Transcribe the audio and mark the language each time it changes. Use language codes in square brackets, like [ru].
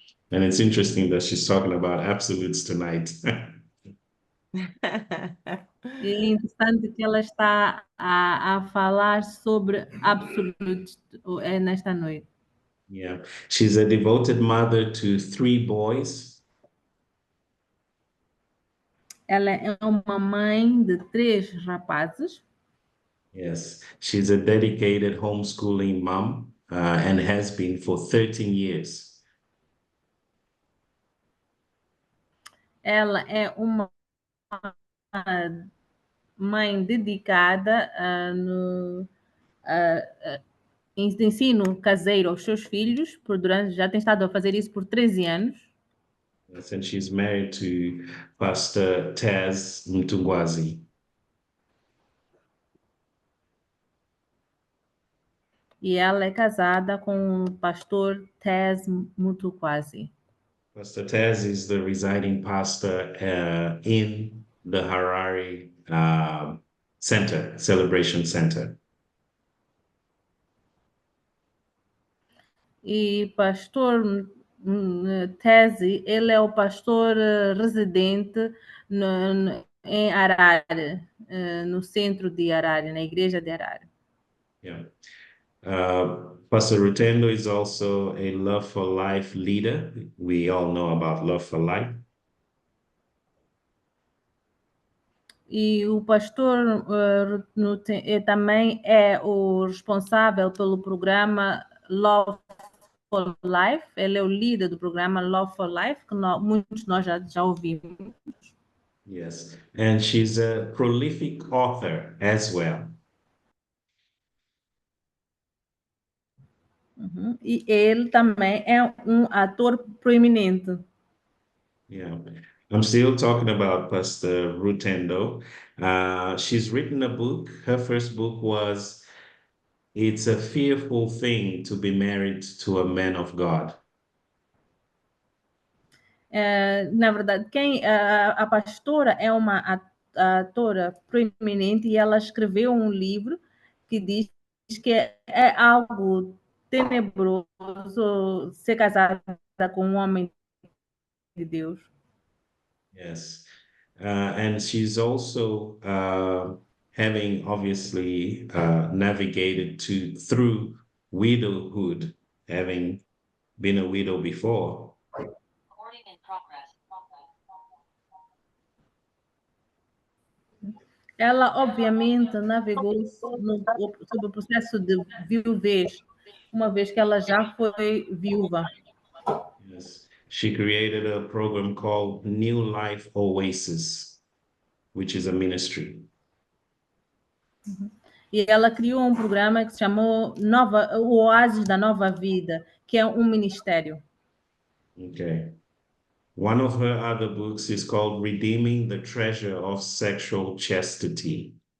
[en] And it's interesting that she's talking about absolutes tonight. [pt] E é interessante que ela está a falar sobre Absolute nesta noite. [en] Yeah. She's a devoted mother to 3 boys. [pt] Ela é uma mãe de 3 rapazes. [en] Yes. She's a dedicated homeschooling mom and has been for 13 years. [pt] Ela é uma mãe dedicada no ensino caseiro aos seus filhos, já tem estado a fazer isso por 13 anos. [en] Yes, and she's married to Pastor Taz Mtungwazi. [pt] E ela é casada com o pastor Tess Mutuquasi. [en] Pastor Taz is the residing pastor in the Harare Center, Celebration Center. [pt] E pastor Tese, ele é o pastor residente em Harare, no centro de Harare, na igreja de Harare. [en] Yeah. Pastor Rutendo is also a Love for Life leader. We all know about Love for Life. [pt] E o pastor também é o responsável pelo programa Love for Life. Ele é o líder do programa Love for Life, que muitos de nós já ouvimos. [en] Yes, and she's a prolific author as well. [pt] E ele também é um ator proeminente. [en] Yeah, I'm still talking about Pastor Rutendo. She's written a book. Her first book was It's a Fearful Thing to Be Married to a Man of God. [pt] Na verdade, a pastora é uma atora proeminente e ela escreveu um livro que diz que é algo tenebroso ser casada com um homem de Deus. [en] Yes, and she's also having obviously navigated through widowhood, having been a widow before. [pt] Ela, obviamente, navegou sobre o processo de viuvez, uma vez que ela já foi viúva. [en] Yes, she created a program called New Life Oasis, which is a ministry. [pt] E ela criou um programa que se chamou o Oásis da Nova Vida, que é um ministério. [en] Okay. One of her other books is called Redeeming the Treasure of Sexual Chastity.